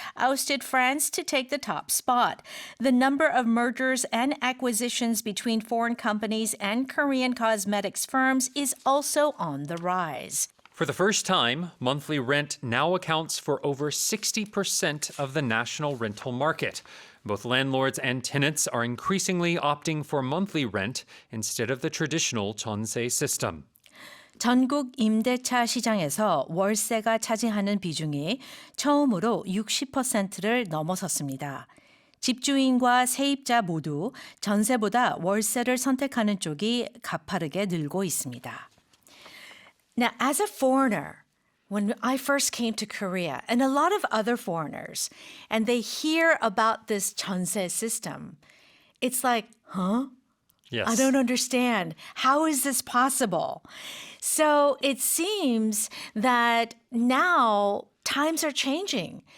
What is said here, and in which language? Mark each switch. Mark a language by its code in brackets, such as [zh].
[en] ousted France to take the top spot. The number of mergers and acquisitions between foreign companies and Korean cosmetics firms is also on the rise. For the first time, monthly rent now accounts for over 60% of the national rental market. Both landlords and tenants are increasingly opting for monthly rent instead of the traditional 전세 system. [ko] 전국 임대차 시장에서 월세가 차지하는 비중이 처음으로 60%를 넘어섰습니다. 집주인과 세입자 모두 전세보다 월세를 선택하는 쪽이 가파르게 늘고 있습니다. [en] Now, as a foreigner, when I first came to Korea, and a lot of other foreigners, and they hear about this 전세 system, it's like, huh? Yes. I don't understand. How is this possible? So it seems that now times are changing.